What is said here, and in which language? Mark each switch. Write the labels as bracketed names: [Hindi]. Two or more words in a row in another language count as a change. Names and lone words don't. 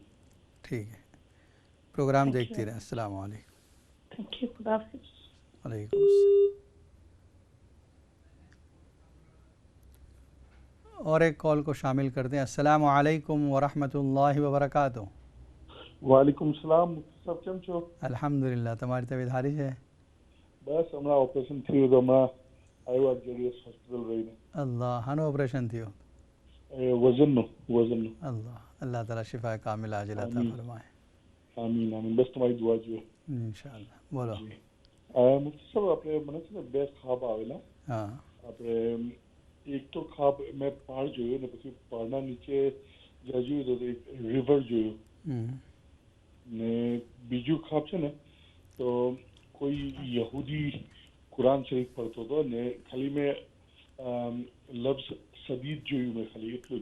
[Urdu] ٹھیک ہے، پروگرام دیکھتی رہیں. السلام علیکم. [English] thank you. [Urdu] خدا حافظ. وعلیکم السلام. اور ایک کال کو شامل کرتے ہیں. السلام علیکم ورحمۃ اللہ وبرکاتہ. وعلیکم السلام. صاحب [Gujarati] કેમ છો؟ الحمدللہ. તમારી તબિયત સારી છે؟ બસ હમણાં ઓપરેશન થયું તો હમણાં આવ્યા જેડીએસ હોસ્પિટલ રહીને. اللہ. હાનું ઓપરેશન થયું؟ વજનનું. [Urdu] اللہ اللہ تعالیٰ شفا کامل عاجل عطا فرمائے. [Gujarati] આમીન આમીન. બસ તમારી દુઆ જોઈએ. ઇન્શાઅલ્લાહ. બોલો. મુફ્તી સાહેબ, આપણે મને છે ને 2 ખ્વાબ આવેલા. હા. આપણે એક તો ખ્વાબ મેં પહાડ જોયું ને પછી પહાડના નીચે જ્યાં જોયું તો એક રિવર જોયું. ને બીજું ખ્વાબ છે ને તો કોઈ યહૂદી કુરાન શરીફ પઢતો હતો ને ખાલી મેં લફ્ઝ સદીદ જોયું, મેં ખાલી એટલું જ.